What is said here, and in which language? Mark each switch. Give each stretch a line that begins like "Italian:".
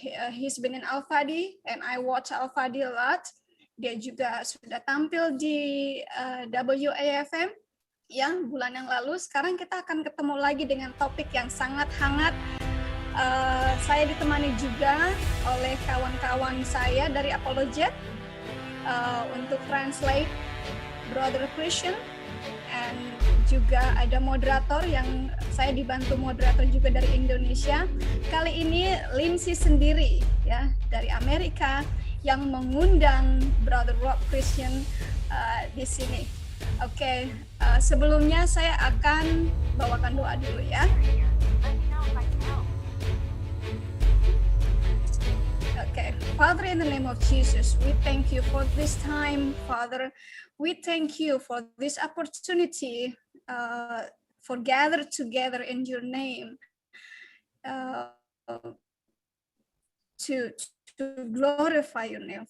English: He's been in Al-Fadi and I watch Al-Fadi a lot.
Indonesian: Dia juga sudah tampil di WAFM ya bulan yang lalu. Sekarang kita akan ketemu lagi dengan topik yang sangat hangat. Saya ditemani juga oleh kawan-kawan saya dari Apologet untuk translate Brother Christian, and juga ada moderator yang saya dibantu moderator juga dari Indonesia. Kali ini Lindsay sendiri ya dari Amerika yang mengundang Brother Rob Christian di sini. Oke, sebelumnya saya akan bawakan doa dulu ya.
English: Okay, Father, in the name of Jesus, we thank you for this time, Father. We thank you for this opportunity for gathered together in your name to glorify your name.